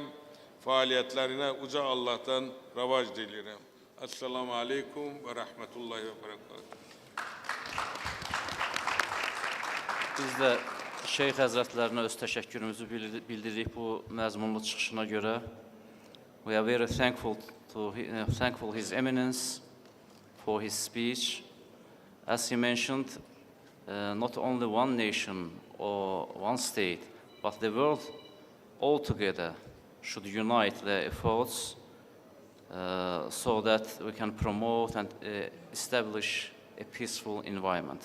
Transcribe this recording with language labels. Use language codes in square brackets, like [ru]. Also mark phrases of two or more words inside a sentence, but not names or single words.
[az] Fəaliyyətlərinə uca Allah'tan ravac dilirəm. [ar] السلام عليكم ورحمة الله وبركاته. [az] Biz də Şeyx Həzrətlərinə öz təşəkkürümüzü bildiririk bu məzmunlu çıxışına görə. [en] We are very thankful His Eminence for his speech. As he mentioned, not only one nation or one state, but the world altogether should unite their efforts so that we can promote and establish a peaceful environment.